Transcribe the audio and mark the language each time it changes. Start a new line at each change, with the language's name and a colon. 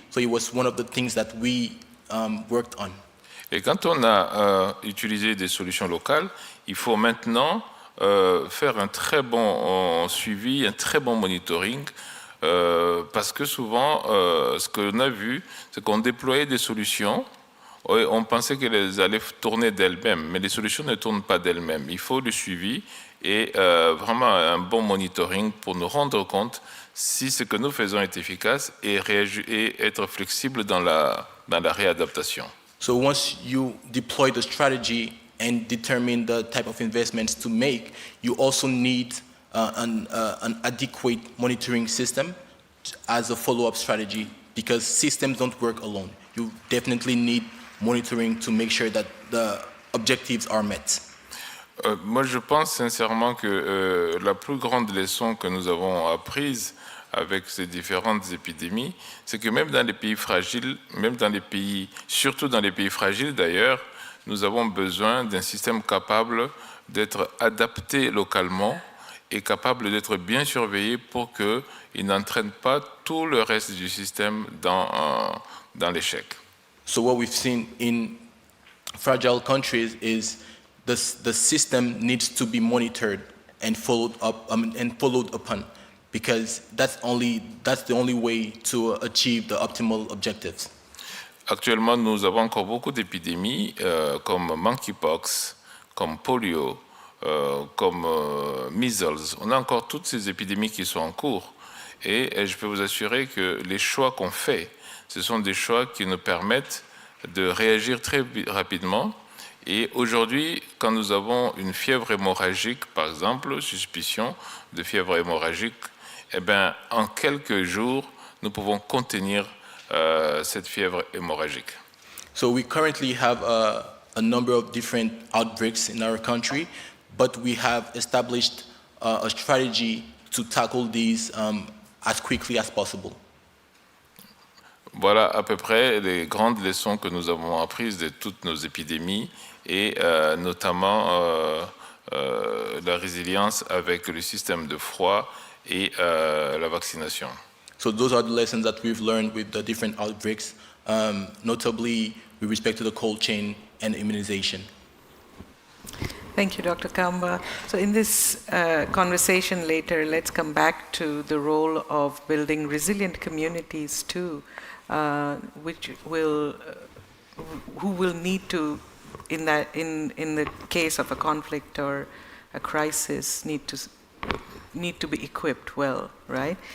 English: So it was one of the things that we worked on.
French: Et quand on a utilisé des solutions locales, il faut maintenant faire un très bon suivi, un très bon monitoring, parce que souvent, ce qu'on a vu, c'est qu'on déployait des solutions, et on pensait qu'elles allaient tourner d'elles-mêmes, mais les solutions ne tournent pas d'elles-mêmes. Il faut le suivi et vraiment un bon monitoring pour nous rendre compte si ce que nous faisons est efficace et être flexible dans la réadaptation.
English: So once you deploy the strategy and determine the type of investments to make, you also need an adequate monitoring system as a follow-up strategy, because systems don't work alone. You definitely need monitoring to make sure that the objectives are met.
French: Moi, je pense sincèrement que la plus grande leçon que nous avons apprise avec ces différentes épidémies, c'est que même dans les pays fragiles, surtout dans les pays fragiles d'ailleurs, nous avons besoin d'un système capable d'être adapté localement et capable d'être bien surveillé pour qu'il n'entraîne pas tout le reste du système dans l'échec.
English: So what we've seen in fragile countries is the system needs to be monitored and followed upon, because that's the only way to achieve the optimal objectives.
French: Actuellement, nous avons encore beaucoup d'épidémies comme monkeypox, comme polio, comme measles. On a encore toutes ces épidémies qui sont en cours, et je peux vous assurer que les choix qu'on fait, ce sont des choix qui nous permettent de réagir très rapidement. Et aujourd'hui, quand nous avons une fièvre hémorragique, par exemple, suspicion de fièvre hémorragique, eh bien, en quelques jours, nous pouvons contenir cette fièvre hémorragique.
English: So we currently have a number of different outbreaks in our country, but we have established a strategy to tackle these as quickly as possible.
French: Voilà à peu près les grandes leçons que nous avons apprises de toutes nos épidémies, et notamment la résilience avec le système de froid et la vaccination.
English: So those are the lessons that we've learned with the different outbreaks, notably with respect to the cold chain and immunization. Thank you, Dr. Kamba. So in this conversation later, let's come back to the role of building resilient communities too, which will, who will need to, in the case of a conflict or a crisis, need to be equipped well, right?